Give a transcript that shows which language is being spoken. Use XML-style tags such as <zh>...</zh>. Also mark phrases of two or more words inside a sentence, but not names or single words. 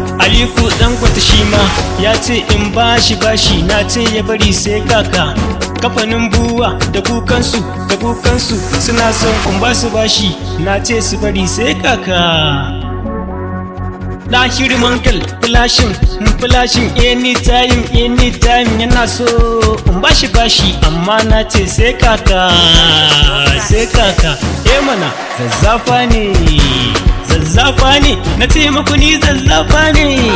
<ha>Aliko Dangote shi ma ya ce in bashi bashi, na ce ya bari sai kaka. Kamfanin Buwa da kukansu, da kukansu suna son in basu bashi, na ce su bari sai kaka. Na shiri mankal,</ha> <en>flashing, flashing, anytime, anytime</en> <ha>yana so in bashi bashi, amma na ce sai kaka, sai kaka. Eh mana, zazzafa ne, zazzafa ne, na ce muku ni zazzafa ne.</ha>